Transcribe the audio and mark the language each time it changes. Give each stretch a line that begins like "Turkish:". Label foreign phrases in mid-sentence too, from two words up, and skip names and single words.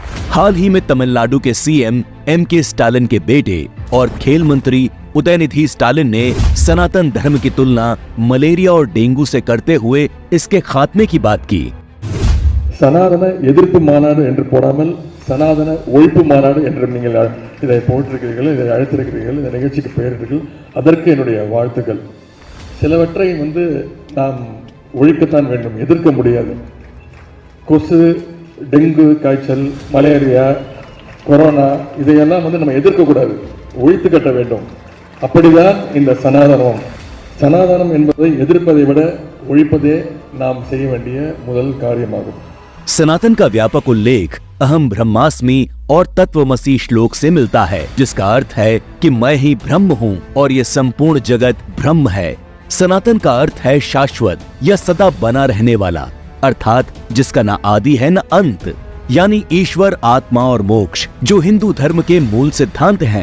Hindi: हाल ही में तमिलनाडु के सीएम एम.के. स्टालिन के बेटे और खेल मंत्री उदयनिधि स्टालिन ने सनातन धर्म की तुलना मलेरिया और डेंगू से करते हुए इसके खात्मे की बात की।
Tamil: சனாதன எதிர்ப்பு மாநாடு என்று போடாமல் சனாதன ஒழிப்பு மாநாடு என்று நீங்கள் இதை போட்டிருக்கிறீர்கள், இதை அழைத்திருக்கிறீர்கள், இந்த நிகழ்ச்சிக்கு பெயரிட்டீர்கள். அதற்கு என்னுடைய வாழ்த்துக்கள். சிலவற்றை நாம் ஒழிக்கத்தான் வேண்டும், எதிர்க்க முடியாது. கொசு, டெங்கு காய்ச்சல், மலேரியா, கொரோனா இதையெல்லாம் நம்ம எதிர்க்கக்கூடாது, ஒழித்து கட்ட வேண்டும். அப்படிதான் இந்த சனாதனம் என்பதை எதிர்ப்பதை விட ஒழிப்பதே நாம் செய்ய வேண்டிய முதல் காரியமாகும்.
Hindi: सनातन का व्यापक उल्लेख
Sanskrit: अहम ब्रह्मास्मि
Hindi: और तत्वमसी श्लोक से मिलता है, जिसका अर्थ है कि मैं ही ब्रह्म हूँ और ये संपूर्ण जगत ब्रह्म है। सनातन का अर्थ है शाश्वत या सदा बना रहने वाला, अर्थात जिसका न आदि है न अंत, यानी ईश्वर, आत्मा और मोक्ष, जो हिंदू धर्म के मूल सिद्धांत हैं।